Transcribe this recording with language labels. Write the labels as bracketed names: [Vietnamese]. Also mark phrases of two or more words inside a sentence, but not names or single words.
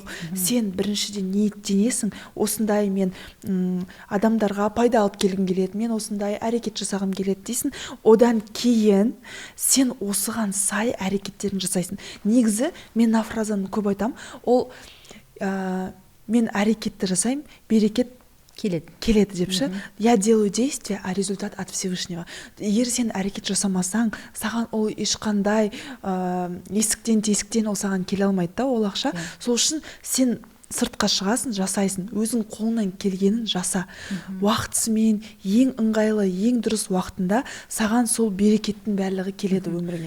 [Kazakh] Сен біріншіден ниеттенесің, осындай мен адамдарға пайда алып келгім келеді, мен осындай әрекет жасағым келеді дейсің. Одан кейін сен осыған сай әрекеттерін жасайсың. Негізі мен мына фразаны көп айтам. Ол мен әрекетті жасаймын, берекет келеді деп ше. [Russian] Я делаю действие, а результат от Всевышнего. [Kazakh] Егер сен әрекет жасамасаң, саған ол ешқандай есіктен тесіктен ол саған келе алмайды да, ол ақша. Сол үшін сен сыртқа шығасың, жасайсың, өзің қолыңнан келгенін жаса. Уақытысымен, ең ыңғайлы, ең дұрыс уақытында саған сол берекеттің барлығы келеді өміріңе.